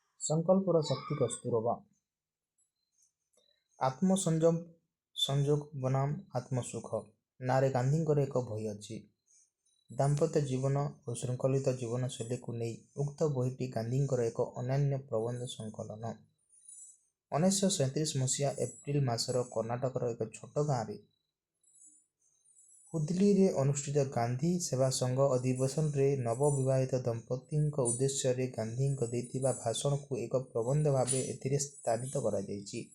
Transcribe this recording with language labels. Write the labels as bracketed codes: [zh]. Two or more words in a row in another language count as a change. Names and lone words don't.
[or] संकल्पर शक्ति कस्तूरबा आत्मसंयम संयोग बनाम आत्मसुख नारे गांधीଙ୍କର ଏକ ବହି ଅଛି। ଦାମ୍ପତ୍ୟ ଜୀବନ ଓ ଶୃଙ୍ଖଳିତ ଜୀବନଶୈଳୀକୁ ନେଇ ଉକ୍ତ ବହିଟି ଗାନ୍ଧୀଙ୍କର ଏକ ଅନନ୍ୟ ପ୍ରବନ୍ଧ ସଂକଳନ। 1937 ମସିହା ଏପ୍ରିଲ ମାସର କର୍ଣ୍ଣାଟକର ଏକ ଛୋଟ ଗାଁରେ ହୁଦଲିରେ ଅନୁଷ୍ଠିତ ଗାନ୍ଧୀ ସେବା ସଂଘ ଅଧିବେଶନରେ ନବବିବାହିତ ଦମ୍ପତିଙ୍କ ଉଦ୍ଦେଶ୍ୟରେ ଗାନ୍ଧୀଙ୍କ ଦେଇଥିବା ଭାଷଣକୁ ଏକ ପ୍ରବନ୍ଧ ଭାବେ ଏଥିରେ ସ୍ଥାନିତ କରାଯାଇଛି।